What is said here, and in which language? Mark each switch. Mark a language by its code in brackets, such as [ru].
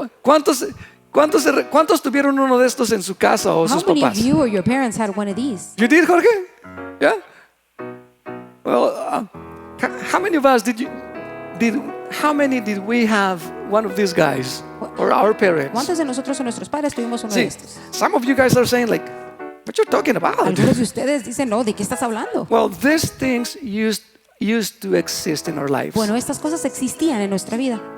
[es] ¿Cuántos tuvieron uno de estos en su casa o [en] How [es] sus [en] many of [es] papás? [en] you or your parents had one of these? You did, Jorge? Yeah. Well, how many of us how many did we have one of these guys or our parents? [es] ¿Cuántos de nosotros o nuestros padres tuvimos uno de Sí. estos? [en] Some of you guys are saying like, what you talking about? [es] Algunos de ustedes dicen, no, ¿de qué estás hablando? [en] Well, these things used to exist in our lives, [es] Bueno, estas cosas existían en nuestra vida,